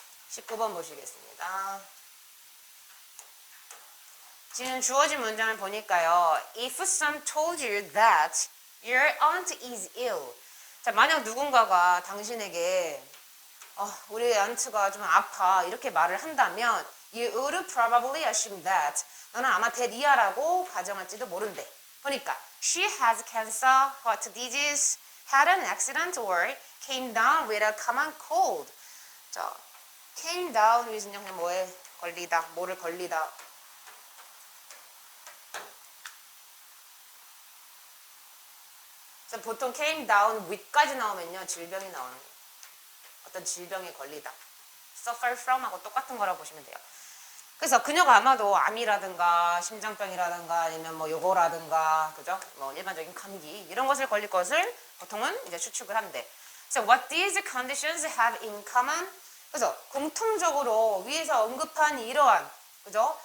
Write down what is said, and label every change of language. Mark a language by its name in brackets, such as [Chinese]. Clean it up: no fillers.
[Korean] 19번 보시겠습니다. 지금 주어진 문장을 보니까요. [English] If someone told you that your aunt is ill. [Korean] 자, 만약 누군가가 당신에게 우리 aunt가 좀 아파 이렇게 말을 한다면 [English] you would probably assume that. [Korean] 너는 아마 대리아라고 가정할지도 모른대. 보니까 [English] she has cancer, heart disease, had an accident or came down with a common cold. [Korean] 자, came down with는 그냥 뭐에 걸리다, 뭐를 걸리다. 보통 came down with까지 나오면요 질병이 나오는 거예요. 어떤 질병에 걸리다. suffer from 하고 똑같은 거라고 보시면 돼요. 그래서 그녀가 아마도 암이라든가 심장병이라든가 아니면 뭐 요거라든가 그죠? 뭐 일반적인 감기 이런 것을 걸릴 것을 보통은 이제 추측을 한대. [English] So what these conditions have in common? [Korean] 그래서 공통적으로 위에서 언급한 이러한 그죠?